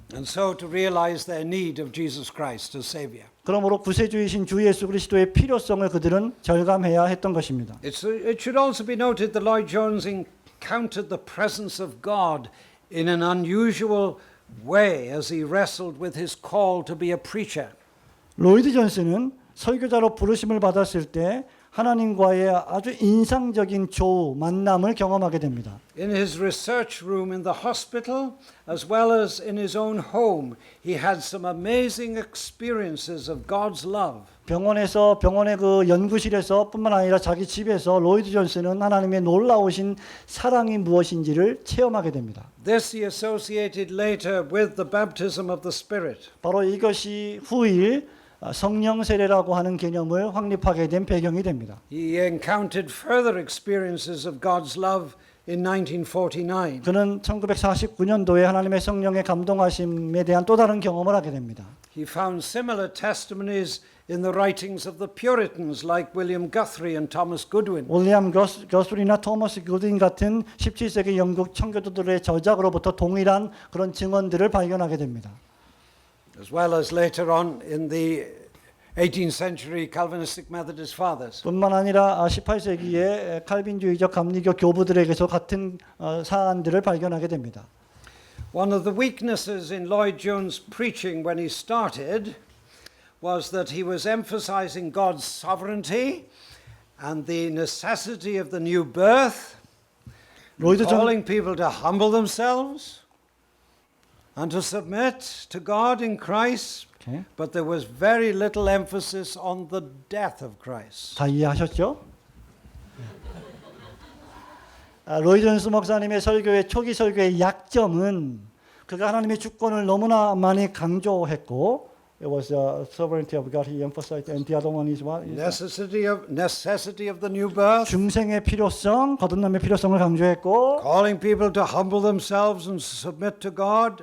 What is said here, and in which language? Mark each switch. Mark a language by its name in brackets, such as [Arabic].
[English] And so to realize their need of Jesus Christ as Savior. [Korean] 그러므로 구세주이신 주 예수 그리스도의 필요성을 그들은 절감해야 했던 것입니다. [English] It should also be noted that Lloyd Jones encountered the presence of God in an unusual way as he wrestled with his call to be a preacher. [Korean] 로이드 존슨은 설교자로 부르심을 받았을 때 하나님과의 아주 인상적인 조우, 만남을 경험하게 됩니다. [English] In his research room in the hospital, as well as in his own home, he had some amazing experiences of God's love. [Korean] 병원의 그 연구실에서 뿐만 아니라 자기 집에서 로이드 존스는 하나님의 놀라우신 사랑이 무엇인지를 체험하게 됩니다. [English] This he associated later with the baptism of the Spirit. [Korean] 바로 이것이 후일 성령 세례라고 하는 개념을 확립하게 된 배경이 됩니다. [English] He encountered further experiences of God's love in 1949. [Korean] 그는 1949년도에 하나님의 성령의 감동하심에 대한 또 다른 경험을 하게 됩니다. [English] He found similar testimonies in the writings of the Puritans like William Guthrie and Thomas Goodwin. [Korean] 윌리엄 거스리나 토머스 구딘 같은 17세기 영국 청교도들의 저작으로부터 동일한 그런 증언들을 발견하게 됩니다. [English] As well as later on in the 18th century Calvinistic Methodist fathers. [Korean] 뿐만 아니라 18세기의 칼빈주의적 감리교 교부들에게서 같은 사안들을 발견하게 됩니다. [English] One of the weaknesses in Lloyd Jones' preaching when he started was that he was emphasizing God's sovereignty and the necessity of the new birth, calling people to humble themselves and to submit to God in Christ, Okay. but there was very little emphasis on the death of Christ. [Korean] 다 이해하셨죠? 로이 존스 목사님의 설교의 초기 설교의 약점은 그가 하나님의 주권을 너무나 많이 강조했고, [English] it was sovereignty of God he emphasized, and the other one is what? Necessity of the new birth. [Korean] 중생의 필요성, 거듭남의 필요성을 강조했고, [English] Calling people to humble themselves and submit to God.